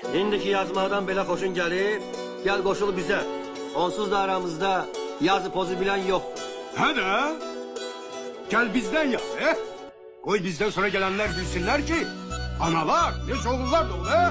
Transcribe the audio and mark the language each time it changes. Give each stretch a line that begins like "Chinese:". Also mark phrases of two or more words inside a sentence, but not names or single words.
Azerbaijani: İndiki yazmadan belə xoşun gəlir, gəl qoşul bizə.
Turkish: Onsuz da aramızda yazı pozu bilen yoktur. Ha da gel bizden yaz. Koy bizden sonra gelenler bilsinler ki analar ne oğullar dolu.